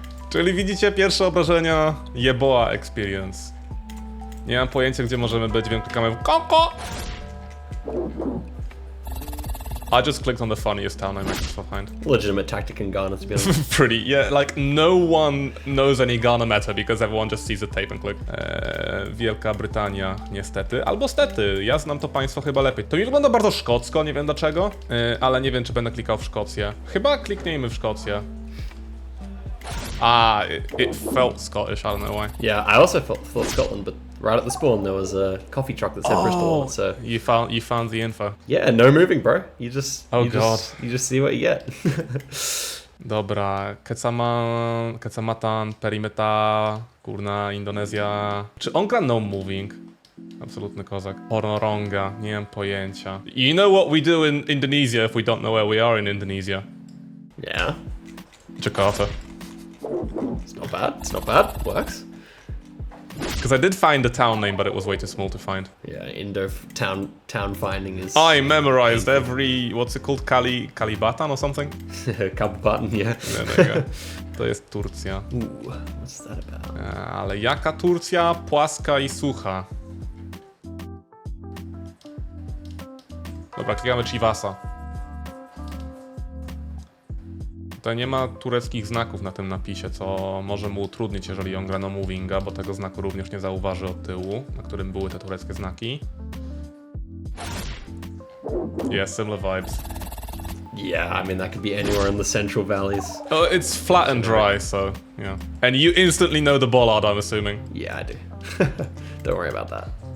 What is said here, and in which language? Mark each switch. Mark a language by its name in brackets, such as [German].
[Polish] Czyli widzicie pierwsze obrażenia Jeboa Experience. Nie mam pojęcia, gdzie możemy być, wiem, klikamy w Koko! [English] I just clicked on the funniest town name I can find. Legitimate tactic in Ghana, to be honest. Pretty, yeah, like no one knows any Ghana meta because everyone just sees the tape and click. [Polish] Wielka Brytania, niestety. Albo stety, ja znam to państwo chyba lepiej. To mi wygląda bardzo szkocko, nie wiem dlaczego, ale nie wiem, czy będę klikał w Szkocję. Chyba kliknijmy w Szkocję. [English] It felt Scottish, I don't know why. Yeah, I also thought Scotland, but right at the spawn there was a coffee truck that said Bristol on it, so... You found the info. Yeah, no moving, bro. You just... Oh, you just see what you get. [Polish] Dobra, Kecamatan, Perimeta, kurna, Indonezja. Czy on gra no moving? Absolutny kozak. Pornoronga, nie mam pojęcia. [English] You know what we do in Indonesia if we don't know where we are in Indonesia? Yeah. Jakarta. It's not bad. Works. Because I did find the town name, but it was way too small to find. Yeah, Indo town finding is... I memorized every, what's it called, Kalibatan or something? Kabupaten, yeah. There you go. [Polish] To jest Turcja. [English] Ooh, what's that about? [Polish] Ale jaka Turcja? Płaska i sucha. Dobra, klikamy Chivasa. Tutaj nie ma tureckich znaków na tym napisie, co może mu utrudnić, jeżeli on gra no movinga, bo tego znaku również nie zauważy od tyłu, na którym były te tureckie znaki. [English] Yeah, similar vibes. Yeah, I mean, that could be anywhere in the Central Valleys. Oh, it's flat and dry, so yeah. And you instantly know the bollard, I'm assuming. Yeah, I do. Don't worry about that.